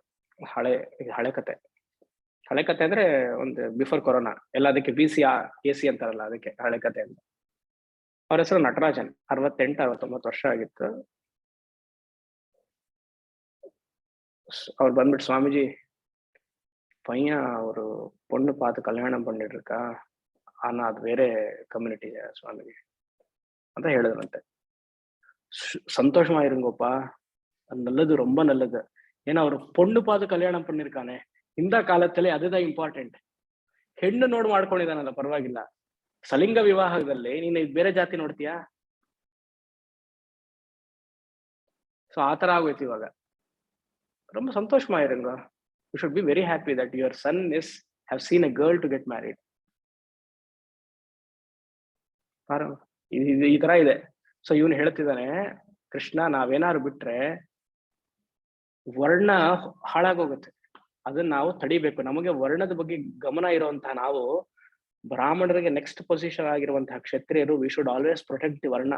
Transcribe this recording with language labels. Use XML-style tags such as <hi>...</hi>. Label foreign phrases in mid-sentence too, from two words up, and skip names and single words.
<kn>ಹಳೆ ಕತೆ ಅಂದ್ರೆ ಒಂದು</kn> <en>before Corona</en> <kn>ಎಲ್ಲ. ಅದಕ್ಕೆ BC AC ಅಂತಾರಲ್ಲ, ಅದಕ್ಕೆ ಹಳೆ ಕತೆ ಅಂತ. ಅವ್ರ ಹೆಸರು ನಟರಾಜನ್. 68-69 ವರ್ಷ ಆಗಿತ್ತು. ಅವ್ರು ಬಂದ್ಬಿಟ್ಟು, ಸ್ವಾಮೀಜಿ ಪಯ್ಯ ಅವರು</kn> <ta>பொண்ணு பார்த்து கல்யாணம் பண்ணிட்டு இருக்கா, ஆனா அது வேற கம்யூனிட்டி சுவாமிஜி</ta> <kn>ಅಂತ ಹೇಳಿದ್ರಂತೆ.</kn> <ta>சந்தோஷமா இருங்கோப்பா, அது நல்லது, ரொம்ப நல்லது. ஏன்னா அவர் பொண்ணு பார்த்து கல்யாணம் பண்ணிருக்கானே, இந்த ಕಾಲದಲ್ಲಿ அதுதான் ಇಂಪಾರ್ಟೆಂಟ್.</ta> <kn>ಹೆಣ್ಣು ನೋಡ್ ಮಾಡ್ಕೊಂಡಿದಾನಲ್ಲ ಪರವಾಗಿಲ್ಲ. ಸಲಿಂಗ ವಿವಾಹದಲ್ಲಿ ನೀನು ಬೇರೆ ಜಾತಿ ನೋಡ್ತೀಯಾ? ಸೊ ಆತರ ಆಗೋಯ್ತು ಇವಾಗ.</kn> <ta>ரொம்ப சந்தோஷமா இருங்க.</ta> <en>You should be very happy that your son have seen a girl to get married.</en> <kn>ಈ ತರ ಇದೆ. ಸೊ ಇವನು ಹೇಳ್ತಿದ್ದಾನೆ, ಕೃಷ್ಣ ನಾವೇನಾದ್ರು ಬಿಟ್ರೆ ವರ್ಣ ಹಾಳಾಗೋಗುತ್ತೆ. ಅದನ್ನ ನಾವು ತಡಿಬೇಕು. ನಮಗೆ ವರ್ಣದ ಬಗ್ಗೆ ಗಮನ ಇರುವಂತಹ ನಾವು, ಬ್ರಾಹ್ಮಣರಿಗೆ</kn> <en>next position</en> <kn>ಆಗಿರುವಂತಹ ಕ್ಷತ್ರಿಯರು,</kn> <en>we should always protect the</en> <kn>ವರ್ಣ.</kn>